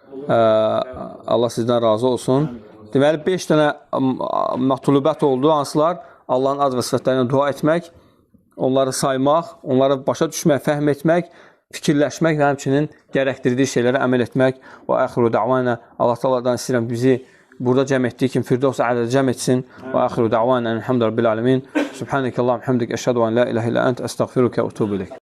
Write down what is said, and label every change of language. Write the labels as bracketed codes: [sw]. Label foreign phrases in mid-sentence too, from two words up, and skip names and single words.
[az] Allah sizdən razı olsun. Deməli, 5 dənə mətlubət oldu, hansılar Allahın ad və sifətlərinə dua etmək, onları saymaq, onları başa düşmək, fəhm etmək, fikirləşmək və həmçinin gərəkdirdiyi şeylərə əməl etmək. Və [ar] آخر دعوانا, [az] Allah Taala'dan istəyirəm bizi burada cəm etdiyi kimi Firdevs a'lədə cəm etsin. [ar] وآخر دعوانا الحمد لله رب العالمين سبحانك اللهم حمدك أشهد أن لا إله إلا أنت, أستغفرك وأتوب إليك.